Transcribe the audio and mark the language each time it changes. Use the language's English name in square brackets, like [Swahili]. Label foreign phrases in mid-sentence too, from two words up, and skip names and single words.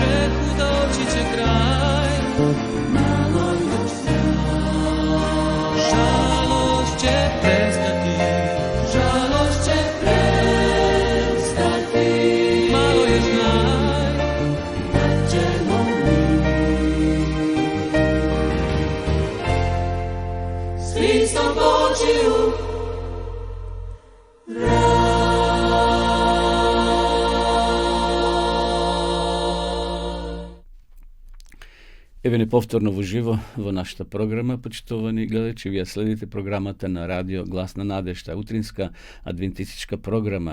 [Serbian] malo još žalost će prestati, malo još znaj, kad ćemo s Hristom poći u [Macedonian] Еве неповторно во живо во нашата програма, почитувани гледачи, вие следите програмата на радио Глас на надежта, утринска адвентистичка програма.